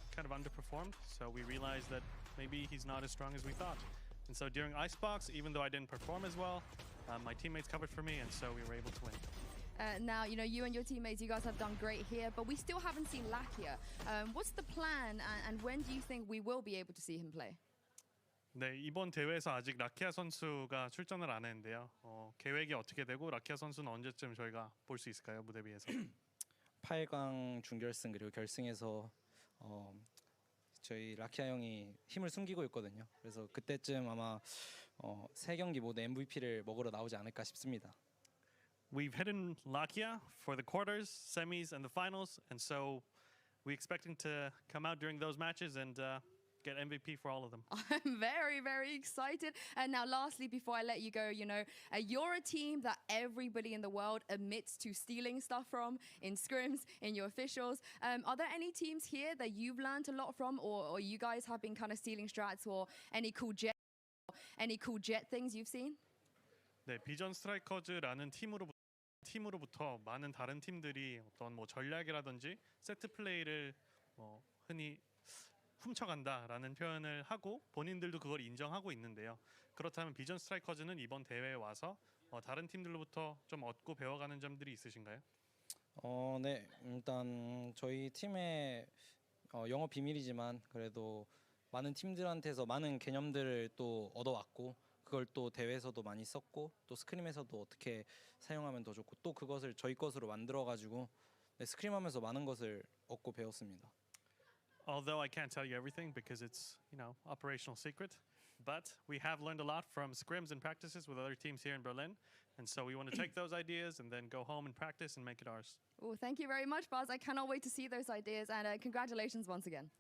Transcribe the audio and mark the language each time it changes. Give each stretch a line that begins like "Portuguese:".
English: kind of underperformed, so we realized that maybe he's not as strong as we thought. And so during Icebox, even though I didn't perform as well, my teammates covered for me, and so we were able to win. Now, you know, you and your teammates, you guys have done great here, but we still haven't seen Lakia. What's the plan, and when do you think we will be able to see him play?
Korean: 네, 이번 대회에서 아직 라키아 선수가 출전을 안 했는데요. 계획이 어떻게 되고 라키아 선수는 언제쯤 저희가 볼 수 있을까요? 무대 위에서? 8강 준결승 그리고 결승에서 저희 라키아 형이 힘을 숨기고 있거든요. 그래서 그때쯤 아마 세 경기 모두 MVP를 먹으러 나오지 않을까 싶습니다.
English: We've hidden Lakia for the quarters, semis, and the finals, and so we expecting to come out during those matches and get MVP for all of them. I'm very, very excited. And now, lastly, before I let you go, you know, you're a team that everybody in the world admits to stealing stuff from in scrims, in your officials. Are there any teams here that you've learned a lot from, or you guys have been kind of stealing strats, or any cool jet things you've seen?
Korean: 네, 비전 스트라이커즈라는 팀으로부터 많은 다른 팀들이 어떤 뭐 전략이라든지 세트 플레이를 흔히 훔쳐간다라는 표현을 하고 본인들도 그걸 인정하고 있는데요. 그렇다면 비전 스트라이커즈는 이번 대회에 와서 다른 팀들로부터 좀 얻고 배워가는 점들이 있으신가요? 네, 일단 저희 팀의 영업 비밀이지만 그래도 많은 팀들한테서 많은 개념들을 또 얻어왔고 그걸 또 대회에서도 많이 썼고 또 스크림에서도 어떻게 사용하면 더 좋고 또 그것을 저희 것으로 만들어가지고 스크림하면서 많은 것을 얻고 배웠습니다.
English: Although I can't tell you everything because it's, you know, operational secret, but we have learned a lot from scrims and practices with other teams here in Berlin, and so we want to take those ideas and then go home and practice and make it ours. Oh, thank you very much, Buzz. I cannot wait to see those ideas, and congratulations once again.